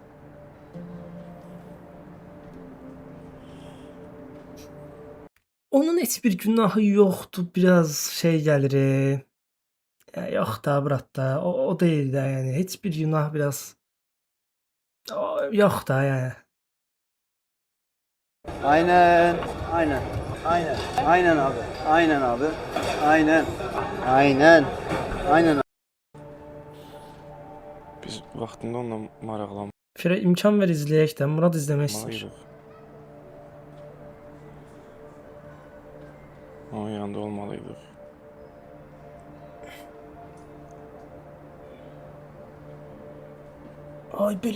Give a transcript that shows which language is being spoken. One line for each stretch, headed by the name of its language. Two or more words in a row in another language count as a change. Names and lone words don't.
Azerbaijani: Onun heç bir günahı yoxdur, biraz şey gəlir. Yox da, brat da. O deyil də, yəni heç bir günah biraz yox da, yəni.
Turkish: Aynen, aynen, aynen, aynen abi, aynen abi, aynen, aynen, aynen.
Azerbaijani: Biz vaxtında onunla maraqlanmalıyıq. Fira imkan ver izləyək də. Murad izləmək istəyir. Onun yanında olmalıydıq. Ay belə.